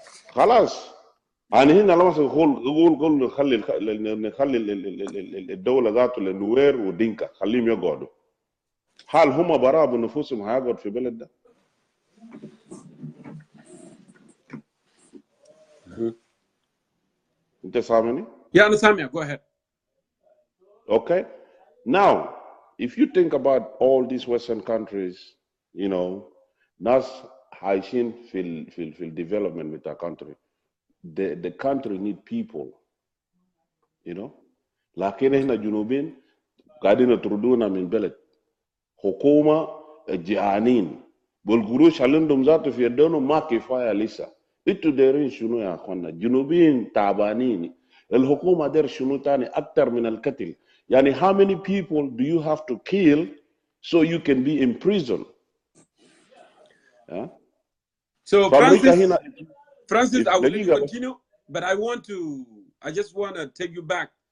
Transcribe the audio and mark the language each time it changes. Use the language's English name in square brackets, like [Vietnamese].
[Arabic] خلاص يعني هنا لما نقول نخلي الدولة ذاته للنوير ودينكا، خليهم يقعدوا. هل هم براء بنفوسهم هيقعد في بلد ده؟ أنت سامعني؟ [English] Yeah, I'm Samia. Go ahead. Okay. Now, if you think about all these Western countries, [Arabic] NAS عايشين في [English] development with our country. the country need people, you know. [Arabic] لكن احنا جنوبين قاعدين يطردونا من بلد. حكومة جعانين بالقروش اللي عندهم ذاته في يدهم ما كفاية لسه. انتوا دايرين شنو يا اخوانا؟ جنوبين تعبانين. الحكومة داير شنو تاني أكتر من القتل؟ يعني [English] how many people do you have to kill so you can be in prison? So Francis, I will let you [Arabic] دقيقة [English] continue, but I just want to take you back.